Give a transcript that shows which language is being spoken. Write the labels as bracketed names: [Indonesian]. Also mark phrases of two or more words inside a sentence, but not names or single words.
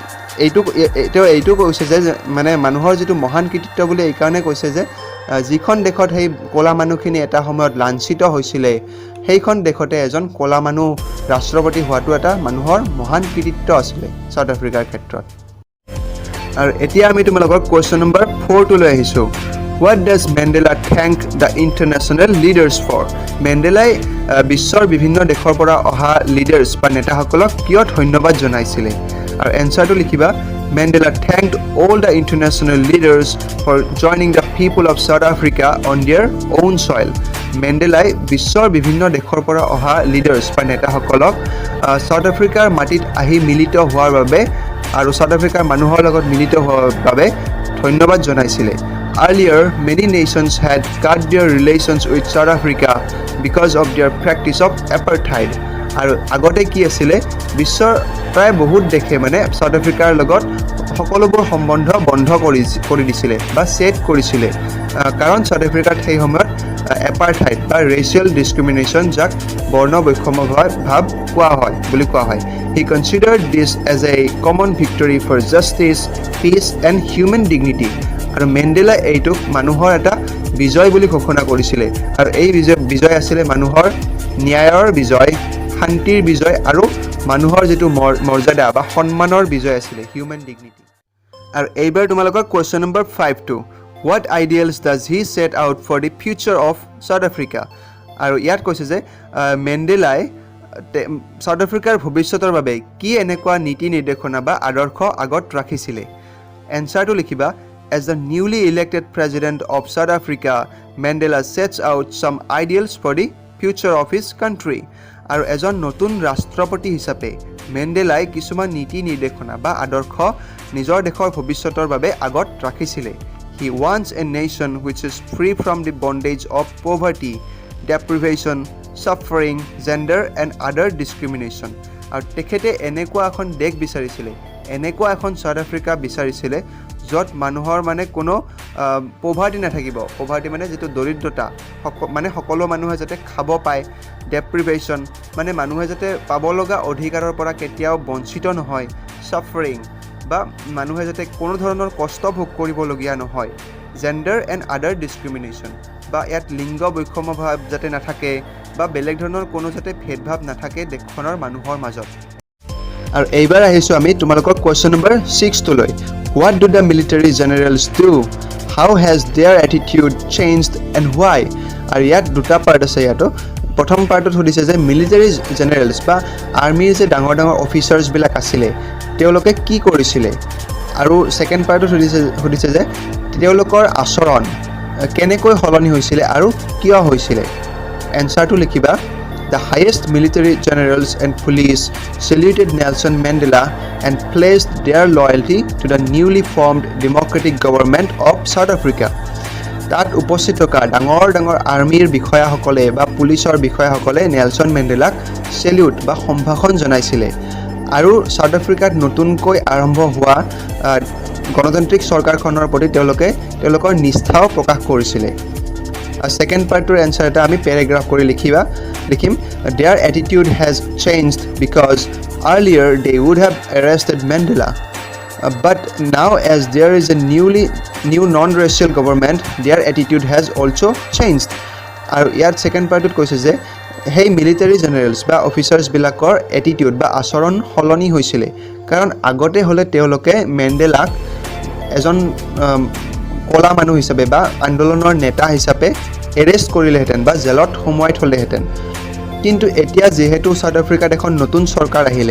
[Assamese] এইটো কৈছে যে মানে মানুহৰ যেটো মহান কৃতিত্ব বুলি এই কাৰণে কৈছে যে যিখন দেশত সেই ক'লা মানুহখিনি এটা সময়ত লাঞ্ছিত হৈছিলে সেইখন দেশতে এজন ক'লা মানুহ ৰাষ্ট্ৰপতি হোৱাটো এটা মানুহৰ মহান কৃতিত্ব আছিল সাউথ আফ্ৰিকাৰ ক্ষেত্ৰত আৰু এতিয়া আমি তোমালোকৰ [English] question number [Assamese] 4 টো লৈ আহিছো [English] What does Mandela thank the international leaders for? [Assamese] মেণ্ডেলাই বিশ্বৰ বিভিন্ন দেশৰ পৰা অহা লিডাৰ্ছ বা নেতাসকলক কিয় ধন্যবাদ জনাইছিলে আৰু এনসাৰটো লিখিবা [English] Mandela thanked all the international leaders for joining the people of South Africa on their own soil. [Assamese] মেণ্ডেলাই বিশ্বৰ বিভিন্ন দেশৰ পৰা অহা লিডাৰ্ছ বা নেতাসকলক সাউথ আফ্ৰিকাৰ মাটিত আহি মিলিত হোৱাৰ বাবে আৰু সাউথ আফ্ৰিকাৰ মানুহৰ লগত মিলিত হোৱাৰ বাবে ধন্যবাদ জনাইছিলে [English] Earlier, many nations had cut their relations with South Africa because of their practice of apartheid. [Assamese] আৰু আগতে কি আছিল বিশ্বৰ প্ৰায় বহুত দেশে মানে সাউথ আফ্ৰিকাৰ লগত সকলোবোৰ সম্বন্ধ বন্ধ কৰি দিছিলে বা সেট কৰিছিলে কাৰণ সাউথ আফ্ৰিকাত সেই সময়ত apartheid বা [English] racial discrimination [Assamese] যাক বৰ্ণ বৈষম্য ভাৱ কোৱা হয় [English] He considered this as a common victory for justice, peace and human dignity. [Assamese] আৰু মেণ্ডেলা এইটোক মানুহৰ এটা বিজয় বুলি ঘোষণা কৰিছিলে আৰু এই বিজয় আছিল মানুহৰ ন্যায়ৰ বিজয় শান্তিৰ বিজয় আৰু মানুহৰ যেটো মৰ্যাদা বা সন্মানৰ বিজয় আছিল [English] human dignity [Assamese] আৰু এইবাৰ তোমালোকৰ [English] question number [Assamese] 5 টো [English] What ideals does he set out for the future of South Africa? [Assamese] আৰু ইয়াত কৈছে যে মেণ্ডেলাই সাউথ আফ্ৰিকাৰ ভৱিষ্যতৰ বাবে কি এনেকুৱা নীতি নিৰ্দেশনা বা আদৰ্শ আগত ৰাখিছিলে এনসাৰটো লিখিবা [English] As the newly elected president of South Africa, Mandela sets out some ideals for the future of his country. [Assamese] আৰু এজন নতুন ৰাষ্ট্ৰপতি হিচাপে মেণ্ডেলাই কিছুমান নীতি নিৰ্দেশনা বা আদৰ্শ নিজৰ দেশৰ ভৱিষ্যতৰ বাবে আগত ৰাখিছিলে [English] He wants a nation which is free from the bondage of poverty, deprivation, suffering, gender and other discrimination. [Assamese] আৰু তেখেতে এনেকুৱা এখন দেশ বিচাৰিছিলে এনেকুৱা এখন সাউথ আফ্ৰিকা বিচাৰিছিলে য'ত মানুহৰ মানে কোনো পভাৰ্টি নাথাকিব পভাৰ্টি মানে যেটো দৰিদ্ৰতা মানে সকলো মানুহে যাতে খাব পায় ডেপ্ৰিভেশ্যন মানে মানুহে যাতে পাব লগা অধিকাৰৰ পৰা কেতিয়াও বঞ্চিত নহয় সাফাৰিং বা মানুহে যাতে কোনো ধৰণৰ কষ্ট ভোগ কৰিবলগীয়া নহয় [English] gender and other discrimination [Assamese] বা ইয়াত লিংগ বৈষম্য ভাৱ যাতে নাথাকে বা বেলেগ ধৰণৰ কোনো যাতে ভেদভাৱ নাথাকে দেশখনৰ মানুহৰ মাজত আৰু এইবাৰ আহিছো আমি তোমালোকৰ [English] question number [Assamese] 6 টো লৈ [English] What do the military generals do? How has their attitude changed and why? [Assamese] আৰু ইয়াত দুটা পাৰ্ট আছে ইয়াতো প্ৰথম পাৰ্টত সুধিছে যে [English] military generals [Assamese] বা আৰ্মিৰ যে ডাঙৰ অফিচাৰ্ছ বিলাক আছিল তেওঁলোকে কি কৰিছিল আৰু [English] second partত [Assamese] সুধিছে যে তেওঁলোকৰ আচৰণ কেনেকৈ সলনি হৈছিল আৰু কিয় হৈছিল এনসাৰটো লিখিবা [English] The highest military generals and police saluted Nelson Mandela and pledged their loyalty to the newly formed democratic government of South Africa. [Assamese] তাত উপস্থিত থকা ডাঙৰ আৰ্মিৰ বিষয়াসকলে বা পুলিচৰ বিষয়াসকলে নেলছন মেণ্ডেলাক সেলিউট বা সম্ভাষণ জনাইছিলে আৰু সাউথ আফ্ৰিকাত নতুনকৈ আৰম্ভ হোৱা গণতান্ত্ৰিক চৰকাৰখনৰ প্ৰতি তেওঁলোকৰ নিষ্ঠাও প্ৰকাশ কৰিছিলে [English] second partৰ answer [Assamese] এটা আমি প্যাৰাগ্ৰাফ কৰি লিখিম [English] their attitude has changed because earlier they would have arrested Mandela but now as there is a new non-racial government their attitude has also changed [Assamese] আৰু ইয়াৰ সেকেন্ড পাৰ্টত কৈছে যে হেই [English] military generals [Assamese] বা অফিচাৰ্ছ বিলাকৰ এটিটিউড বা আচৰণ সলনি হৈছিলে কাৰণ আগতে হলে তেওঁলোকে মেণ্ডেলাক এজন কলা মানুহ হিচাপে বা আন্দোলনৰ নেতা হিচাপে এৰেষ্ট কৰিলেহেঁতেন বা জেলত সোমোৱাই থলেহেঁতেন কিন্তু এতিয়া যেহেতু সাউথ আফ্ৰিকাত এখন নতুন চৰকাৰ আহিলে